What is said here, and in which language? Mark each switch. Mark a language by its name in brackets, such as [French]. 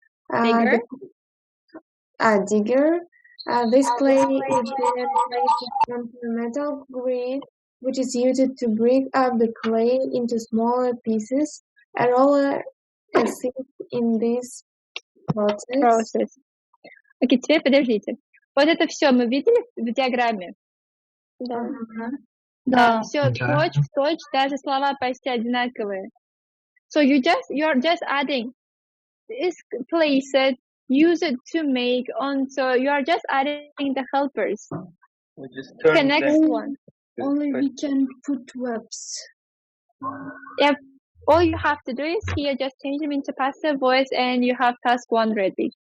[English] Digger. This clay is then placed onto a metal grid, which is used to break up the clay into smaller pieces. A roller assists in this process. [Russian] Окей, теперь подождите. Вот это все мы видели в диаграмме? Да. Да. Все, точь в точь, даже слова почти одинаковые. [English] So you're just adding is place it, use it to make on. So you are just adding the helpers. Okay, next one. Only we can put verbs. Yep. All you have to do is here just change them into passive voice, and you have task 1 ready.